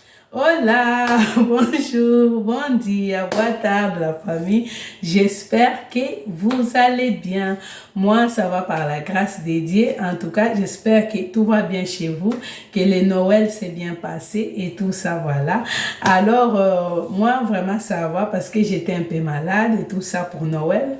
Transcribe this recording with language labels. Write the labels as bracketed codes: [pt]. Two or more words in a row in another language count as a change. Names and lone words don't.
[fr] Hola, bonjour, [pt] bon dia, boa tarde [fr] la famille. J'espère que vous allez bien. Moi, ça va par la grâce de Dieu. En tout cas, j'espère que tout va bien chez vous, que le Noël s'est bien passé et tout ça, voilà. Alors, moi, vraiment, ça va parce que j'étais un peu malade et tout ça pour Noël.